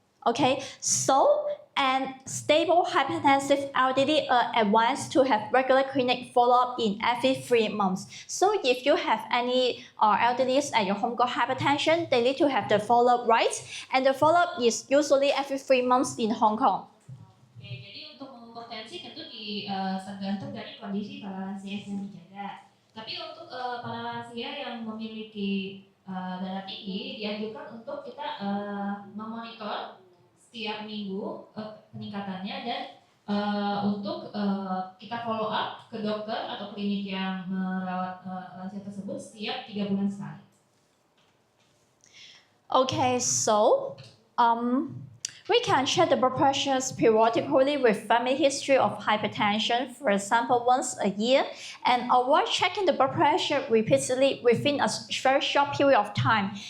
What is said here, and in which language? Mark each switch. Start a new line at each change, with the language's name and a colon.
English: Okay, so and stable hypertensive elderly are advised to have regular clinic follow-up in every 3 months. So if you have any elderly at your home got hypertension, they need to have the follow-up, right? And the follow-up is usually every 3 months in Hong Kong.
Indonesian: Oke, jadi untuk mengukur tensi tentu tergantung dari kondisi para lansia yang dijaga. Tapi untuk para lansia yang memiliki darah tinggi dianjurkan untuk kita memonitor setiap minggu peningkatannya dan untuk kita follow up ke dokter atau klinik yang merawat lansia tersebut setiap 3 bulan sekali.
English: Okay, so we can check the blood pressures periodically with family history of hypertension, for example, once a year, and avoid checking the blood pressure repeatedly within a very short period of time.